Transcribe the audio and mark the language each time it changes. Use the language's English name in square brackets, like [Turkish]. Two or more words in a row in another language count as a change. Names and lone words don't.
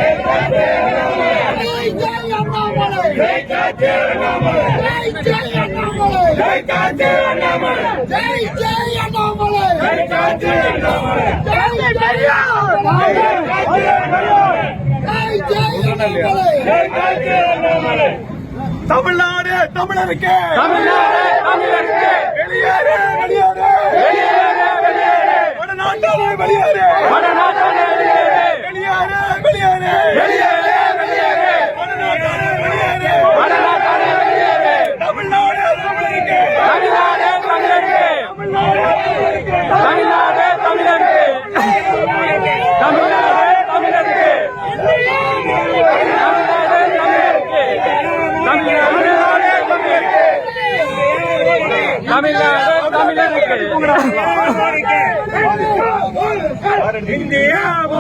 [Hindi] जय जय अन्नामलै जय अन्नामलै जय अन्नामलै जय अन्नामलै जय जय अन्नामलै जय अन्नामलै जय अन्नामलै [Tamil] தமிழ்நாடு தமிழருக்கு வெளியேறு வெளியேறு வடநாட்டாளே வெளியேறு வெளியேறு வெளியேறு வடநாட்டானே வெளியேறு தமிழ்நாடு தமிழருக்கு தமிழ்நாடு தமிழருக்கு தமிழ்நாடு தமிழருக்கு தமிழ்நாடு தமிழருக்கு தமிழ்நாடு தமிழருக்கு இந்தியா